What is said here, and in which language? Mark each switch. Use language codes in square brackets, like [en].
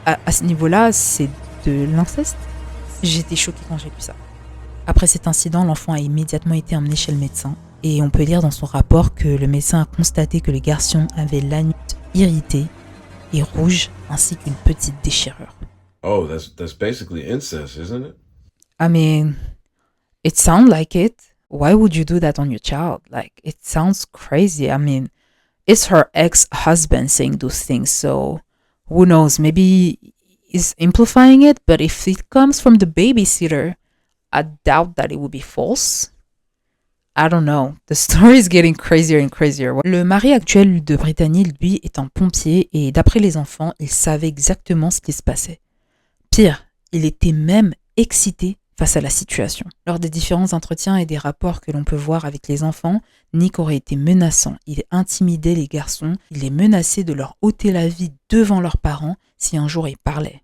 [fr] À ce niveau-là, c'est de l'inceste. J'étais choquée quand j'ai lu ça. Après cet incident, l'enfant a immédiatement été emmené chez le médecin. Et on peut lire dans son rapport que le médecin a constaté que le garçon avait l'anus irrité et rouge ainsi qu'une petite déchirure. [en] Oh, that's basically incest, isn't it? I mean, it sounds like it. Why would you do that on your child? Like, it sounds crazy. I mean, it's her ex-husband saying those things, so who knows? Maybe he's amplifying it, but if it comes from the babysitter, I doubt that it would be false. I don't know. The story is getting crazier and crazier. [fr] Le mari actuel de Brittany, lui, est un pompier et d'après les enfants, il savait exactement ce qui se passait. Pire, il était même excité face à la situation. Lors des différents entretiens et des rapports que l'on peut voir avec les enfants, Nick aurait été menaçant. Il intimidait les garçons, il les menaçait de leur ôter la vie devant leurs parents si un jour ils parlaient.